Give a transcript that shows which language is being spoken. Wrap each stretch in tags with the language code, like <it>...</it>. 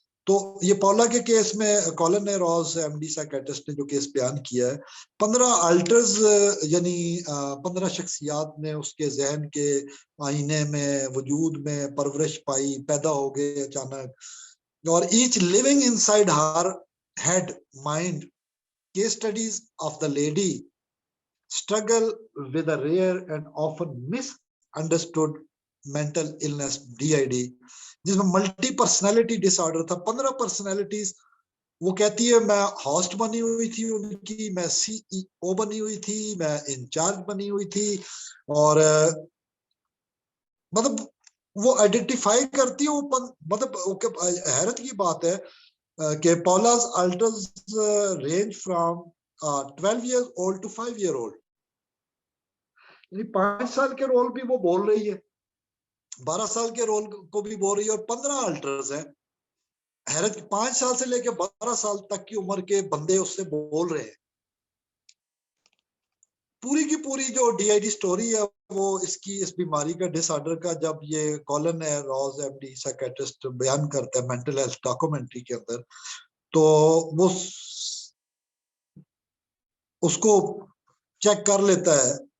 <ur>تو یہ پاولا کے کیس میں colon A rows M D psychiatrist نے جو کیس بیان کیا ہے, 15 آلٹرز یعنی 15 شخصیات نے اس کے ذہن کے آئینے میں وجود میں پرورش پائی, پیدا ہو گئے اچانک.</ur> <en>اور each living inside her head mind. Case studies of the lady struggle with a rare and often misunderstood mental illness DID,</en> <ur>جس میں ملٹی پرسنالٹی ڈس آرڈر تھا. 15 پرسنالٹیز. وہ کہتی ہے میں ہوسٹ بنی ہوئی تھی ان کی, میں سی ای او بنی ہوئی تھی, میں انچارج بنی ہوئی تھی. اور مطلب وہ آئیڈینٹیفائی کرتی ہے. مطلب حیرت کی بات ہے کہ</ur> <en>Paula's alters range from 12 years old to 5 year old.</en> <ur>یعنی 5 سال کے رول بھی وہ بول رہی ہے, 12 سال کے رول کو بھی بول رہی ہے, اور 15 آلٹرز ہیں. حیرت, 5 سال سے لے کے 12 سال تک کی عمر کے بندے اس سے بول رہے ہیں. پوری کی پوری جو ڈی آئی ڈی سٹوری ہے وہ اس بیماری کا ڈس آرڈر کا, جب یہ colon A rows M D psychiatrist بیان کرتا ہے مینٹل ہیلتھ ڈاکومنٹری کے اندر, تو وہ اس کو چیک کر لیتا ہے.</ur>